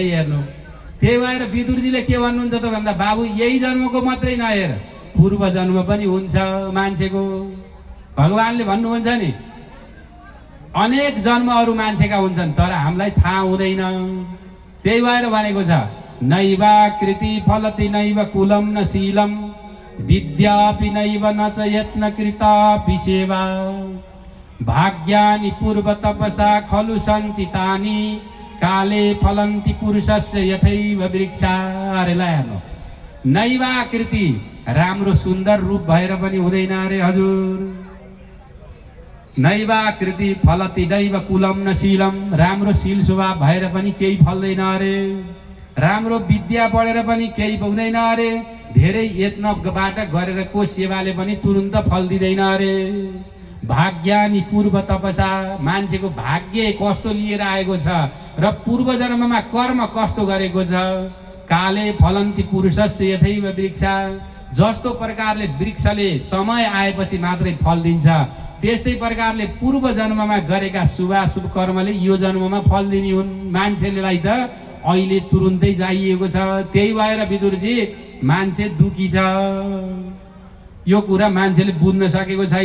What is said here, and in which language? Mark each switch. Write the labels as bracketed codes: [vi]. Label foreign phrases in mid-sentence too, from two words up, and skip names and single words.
[ne] हेर्नु त्यही भएर विदुरजीले के भन्नुहुन्छ त भन्दा बाबु यही जन्मको मात्रै नहेर, पूर्व जन्म पनि हुन्छ मान्छेको। भगवानले भन्नुहुन्छ नि अनेक जन्महरू मान्छेका हुन्छन् तर हामीलाई थाहा हुँदैन। त्यही भएर भनेको छ [sa] नैवा कृति फलति नैव कुलम न शीलम विद्यापि नैव न च यत्न कृतापि सेवा भाग्यानि पूर्व तपसा खलु सञ्चितानि काले फलन्ति पुरुषस्य यथैव वृक्षा। [ne] अरे ल हेर्नु [sa] नैवा कृति [ne] राम्रो सुन्दर रूप भएर पनि हुँदैन अरे हजुर। [sa] नैवा कृति फलति दैव कुलम न शीलम, [ne] राम्रो शील स्वभाव भएर पनि केही फल्दैन अरे। राम्रो विद्या पढेर पनि केही पुग्दैन अरे। धेरै यत्नबाट गरेर को सेवाले पनि तुरुन्त फल दिँदैन अरे। [sa] भाग्यानि पूर्व तपसा, [ne] मान्छेको भाग्य कस्तो लिएर आएको छ र पूर्व जन्ममा कर्म कस्तो गरेको छ। [sa] काले फलन्ति पुरुषस्य यथैव वृक्षा, [ne] जस्तो प्रकारले वृक्षले समय आएपछि मात्रै फल दिन्छ त्यस्तै प्रकारले पूर्व जन्ममा गरेका शुभाशुभ कर्मले यो जन्ममा फल दिने हुन्। मान्छेलाई त अहिले तुरुन्तै चाहिएको छ। त्यही भएर विदुरजी मान्छे दुखी छ, यो कुरा मान्छेले बुझ्न सकेको छैन।